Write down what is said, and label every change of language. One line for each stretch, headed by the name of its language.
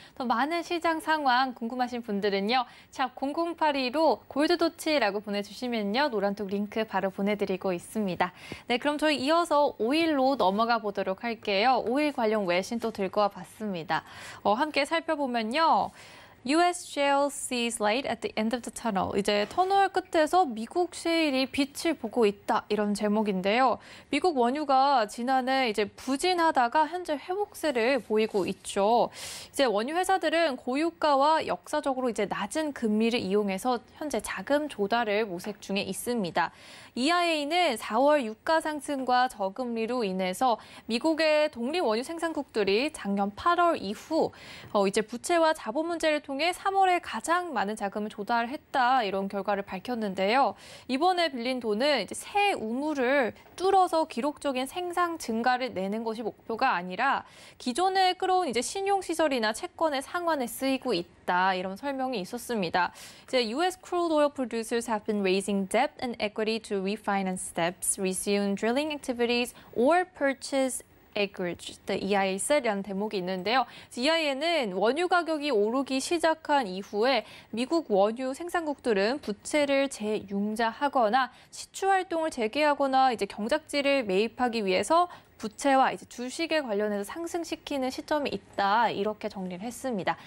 Korean: 더 많은 시장 상황 궁금하신 분들은요. 샵 0082로 골드도치라고 보내주시면요. 노란톡 링크 바로 보내드리고 있습니다. 네, 그럼 저희 이어서 오일로 넘어가 보도록 할게요. 오일 관련 외신 또 들고 와봤습니다. 함께 살펴보면요.
English: US shale sees light at the end of the tunnel.
Korean: 이제 터널 끝에서 미국 셰일이 빛을 보고 있다 이런 제목인데요. 미국 원유가 지난해 이제 부진하다가 현재 회복세를 보이고 있죠. 이제 원유 회사들은 고유가와 역사적으로 이제 낮은 금리를 이용해서 현재 자금 조달을 모색 중에 있습니다. EIA는 4월 유가 상승과 저금리로 인해서 미국의 독립 원유 생산국들이 작년 8월 이후 이제 부채와 자본 문제를 통해 3월에 가장 많은 자금을 조달했다 이런 결과를 밝혔는데요. 이번에 빌린 돈은 이제 새 우물을 뚫어서 기록적인 생산 증가를 내는 것이 목표가 아니라 기존에 끌어온 이제 신용 시설이나 채권의 상환에 쓰이고 있다 이런 설명이 있었습니다.
English: 이제 US crude oil producers have been raising debt and equity to refinance debts, resume drilling activities, or purchase acreage, the EIA said라는
Korean: 대목이 있는데요. EIA는 원유 가격이 오르기 시작한 이후에 미국 원유 생산국들은 부채를 재융자하거나 시추 활동을 재개하거나 이제 경작지를 매입하기 위해서 부채와 이제 주식에 관련해서 상승시키는 시점이 있다 이렇게 정리를 했습니다.